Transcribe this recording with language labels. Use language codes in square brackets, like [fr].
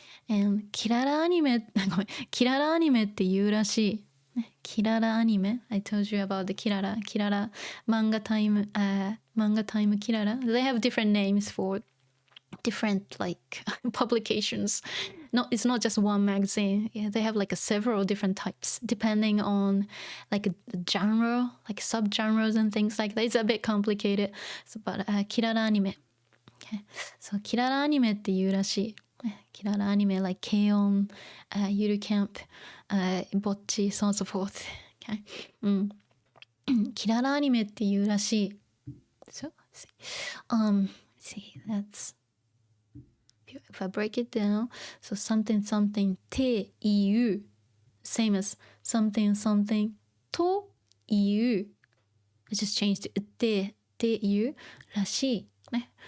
[ja] And キララアニメ、ごめん、キララアニメって言うらしい。 [en] キララアニメ I told you about the キララ Manga time kirara. They have different names for different like publications. No, it's not just one magazine. Yeah, they have like several different types depending on like the genre, like subgenres and things like that. It's a bit complicated. So, but kirara anime. Okay. [ja] So キララアニメって言うらしい。キララアニメ like 軽音、ゆるキャンプ、ぼっち [en] so on so forth. Okay. [ja] キララアニメって言うらしい。 [en] So, let's see, that's if I break it down, so something something ていう same as something something という I just changed it [ja] ていうらしいね。